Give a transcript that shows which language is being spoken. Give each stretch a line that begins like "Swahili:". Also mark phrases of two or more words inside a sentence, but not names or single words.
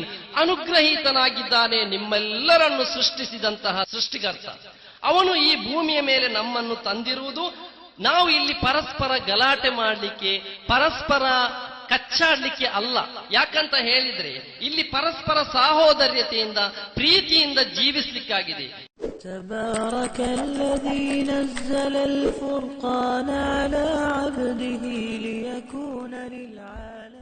Kannada: ಅನುಗ್ರಹೀತನಾಗಿದ್ದಾನೆ ನಿಮ್ಮೆಲ್ಲರನ್ನು ಸೃಷ್ಟಿಸಿದಂತಹ ಸೃಷ್ಟಿಕರ್ತ. ಅವನು ಈ ಭೂಮಿಯ ಮೇಲೆ ನಮ್ಮನ್ನು ತಂದಿರುವುದು ನಾವು ಇಲ್ಲಿ ಪರಸ್ಪರ ಗಲಾಟೆ ಮಾಡಲಿಕ್ಕೆ, ಪರಸ್ಪರ ಕಚ್ಚಾಡ್ಲಿಕ್ಕೆ ಅಲ್ಲ. ಯಾಕಂತ ಹೇಳಿದ್ರೆ ಇಲ್ಲಿ ಪರಸ್ಪರ ಸಹೋದರ್ಯತೆಯಿಂದ ಪ್ರೀತಿಯಿಂದ ಜೀವಿಸಲಿಕ್ಕಾಗಿದೆ.
Arabic: تبارك الذي نزل الفرقان على عبده ليكون للعالمين